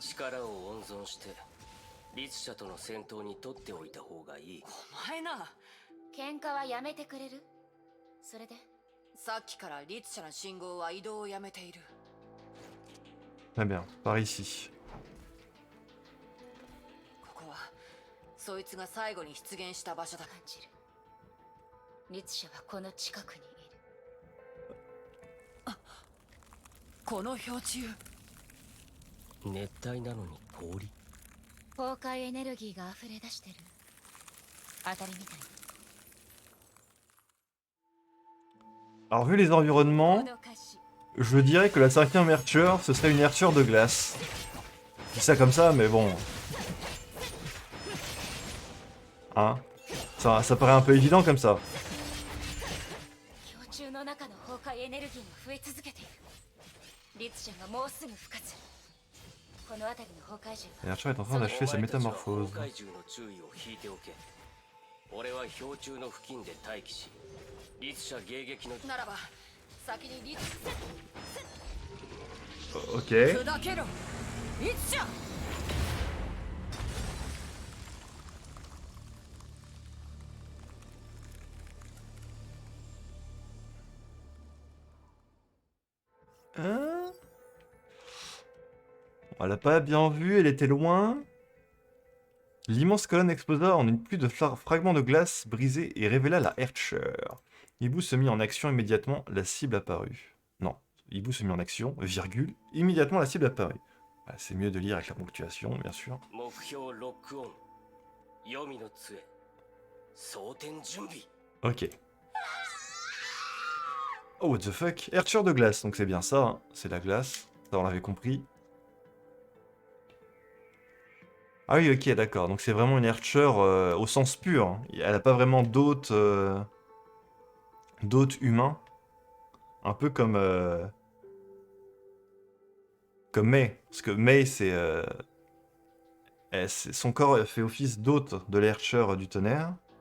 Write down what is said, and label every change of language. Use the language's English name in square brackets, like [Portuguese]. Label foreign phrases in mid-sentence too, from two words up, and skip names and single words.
[Japanese] 力を温存して律者との戦闘に取っておいた方がいい。お前な、喧嘩はやめてくれる？それでさっきから律者の信号は移動をやめている。 [French] Très bien, par ici. [Japanese] ここはそいつが最後に出現した場所だ。感じる。律者はこの近くにいる。この氷柱、熱帯なのに氷。崩壊エネルギーが溢れ出してる。当たりみたい。 [French] Alors, vu les environnements, [Japanese] 脅かし。 [French] je dirais que la 5ème Erture, ce serait une Erture de glace. Je dis ça comme ça, mais bon. Hein? Ça paraît un peu évident comme ça. [Japanese] 氷柱の中の崩壊エネルギーが増え続けている。律者がもうすぐ復活。この辺りの崩壊獣 [French] Et Archer est en train d'achever sa [Japanese] お前たちは [French] métamorphose. [Japanese] 崩壊獣の注意を引いておけ。俺は氷柱の付近で待機し、律者迎撃のならば先にリッチ [French] Ok. [Japanese] 砕けろリッチャ [French] Hein? On l'a pas bien vue, elle était loin. L'immense colonne explosa en une pluie de fragments de glace brisés et révéla la Herrscher. Hibou se mit en action immédiatement, la cible apparut. Non, Hibou se mit en action, virgule, immédiatement la cible apparut. Ah, c'est mieux de lire avec la ponctuation, bien sûr. [Japanese] 目標ロックオン。黄泉の杖。装填準備。 [French] Ok. [English] Oh, what the fuck? [French] Herrscher de glace, donc c'est bien ça, hein. C'est la glace, ça on l'avait compris. Ah oui, ok, d'accord, donc c'est vraiment une Herrscher au sens pur, hein. Elle a pas vraiment d'hôtes humains. Un peu comme Mei, parce que Mei son corps fait office d'hôte de la Herrscher du tonnerre.